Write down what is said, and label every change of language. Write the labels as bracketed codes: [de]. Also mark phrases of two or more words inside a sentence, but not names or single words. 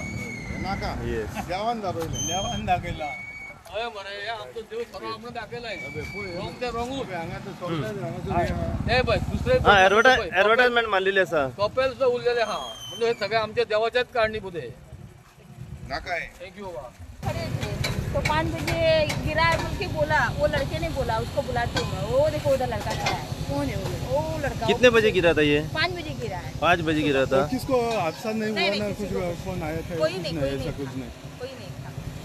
[kok] नाका. देवान दाखयला. हय मरे, हे आमचो देव खरो म्हणून दाखयलाय. रॉंग ते रॉंगूच. हे पळय दुसरे ऍडव्हर्टाइजमेंट मारलेली आसा. कपेल सुद्धा उरलेले हा म्हणजे हे सगळे आमच्या देवाच्याच कारणीभूत आहे. नाका. थँक्यू बाबा. [hi] तो 5 बजे गिरा है बोल के बोला, वो लड़के ने बोला, उसको बुलाते हुए वो देखो उधर लड़का खड़ा है. कौन है वो लड़का? कितने बजे गिरा था ये? 5 बजे गिरा है. 5 बजे गिरा था. किसको हादसा नहीं हुआ ना? कुछ फोन आया था? कोई नहीं था.